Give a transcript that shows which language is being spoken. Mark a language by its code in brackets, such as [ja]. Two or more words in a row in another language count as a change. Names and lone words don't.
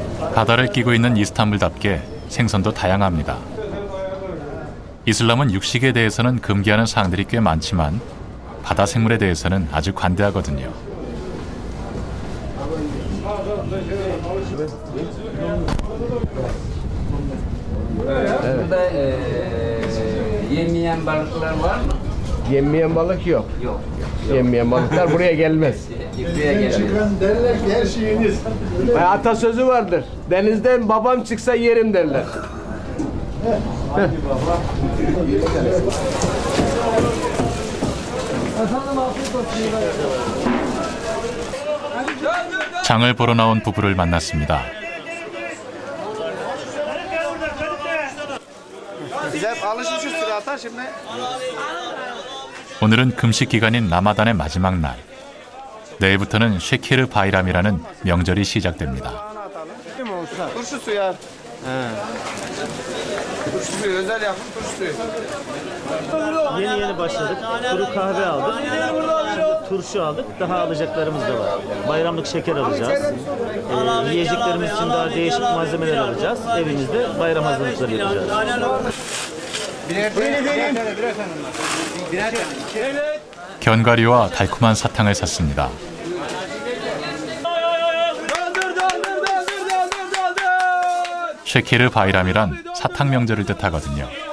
[ko] 바다를 끼고 있는 이스탄불답게 생선도 다양합니다. 이슬람은 육식에 대해서는 금기하는 사항들이 꽤 많지만 바다 생물에 대해서는 아주 관대하거든요. [tr] Yemeyen balıklar var mı? Yenmeyen balık yok. Yok. Yenmeyen balıklar buraya gelmez. Buraya gelmez. Atasözü vardır. Denizden babam çıksa yerim derler. [ko] 장을 보러 나온 부부를 만났습니다. 오늘은 금식 기간인 라마단의 마지막 날. 내일부터는 쉐케르 바이람이라는 명절이 시작됩니다. [tr] Turşu suyu. Turşu suyu, özel yapım turşu suyu. Yeni başladık. Kuru kahve aldık. Turşu aldık. Daha alacaklarımız da var. Bayramlık şeker alacağız. Yiyeceklerimiz için daha değişik malzemeler alacağız. Evimizde bayram hazırlıkları yapacağız. [ko] 견과류와 달콤한 사탕을 샀습니다. 쉐케르 바이람이란 사탕 명절을 뜻하거든요.